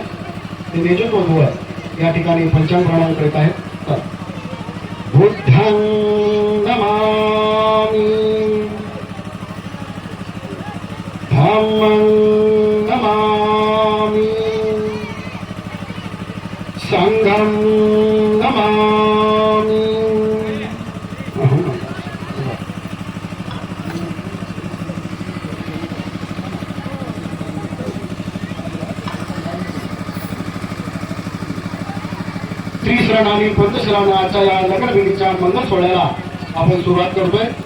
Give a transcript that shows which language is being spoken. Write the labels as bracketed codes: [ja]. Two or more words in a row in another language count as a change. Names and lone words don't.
[mr] ते नियोजित उमेदवार या ठिकाणी पंचांग प्रणाम करीत आहेत. [pi] बुद्धं नमामि, धम्मं नमामि, संघं नमामि. [mr] त्रिशरण आणि पंचशरणाच्या या लग्नविधीच्या मंगल सोहळ्याला आपण सुरुवात करतोय.